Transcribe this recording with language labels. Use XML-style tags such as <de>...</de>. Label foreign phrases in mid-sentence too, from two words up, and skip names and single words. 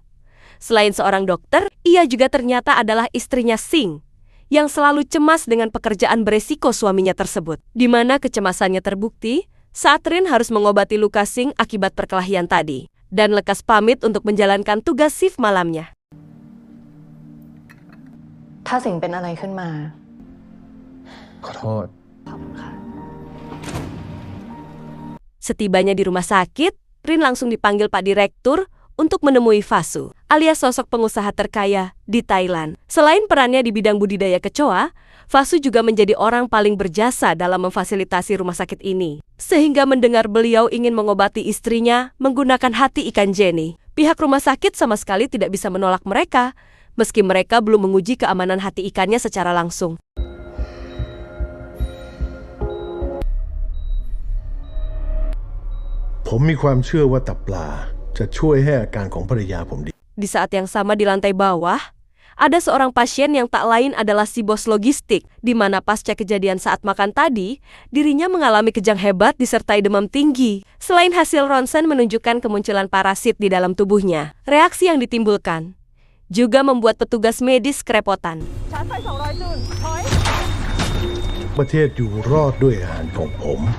<id>Selain seorang dokter, ia juga ternyata adalah istrinya Singh, yang selalu cemas dengan pekerjaan beresiko suaminya tersebut. Di mana kecemasannya terbukti saat Rin harus mengobati luka Singh akibat perkelahian tadi, dan lekas pamit untuk menjalankan tugas shift malamnya.</id> <th>ถ้าสิ่งเป็นอะไรขึ้นมา ขอโทษ</th> <id>Setibanya di rumah sakit, Rin langsung dipanggil Pak Direktur untuk menemui Fasu, alias sosok pengusaha terkaya di Thailand. Selain perannya di bidang budidaya kecoa, Fasu juga menjadi orang paling berjasa dalam memfasilitasi rumah sakit ini. Sehingga mendengar beliau ingin mengobati istrinya menggunakan hati ikan Jenny, pihak rumah sakit sama sekali tidak bisa menolak mereka, meski mereka belum menguji keamanan hati ikannya secara langsung.</id> <th>ผมมีความเชื่อว่าตับปลาจะช่วยให้อาการของภรรยาผมดี</th> <id>Di saat yang sama di lantai bawah, ada seorang pasien yang tak lain adalah si bos logistik, di mana pasca kejadian saat makan tadi, dirinya mengalami kejang hebat disertai demam tinggi. Selain hasil ronsen menunjukkan kemunculan parasit di dalam tubuhnya, reaksi yang ditimbulkan juga membuat petugas medis kerepotan.</id> <th>ประเทศอยู่รอดด้วยอาหารของผม</th>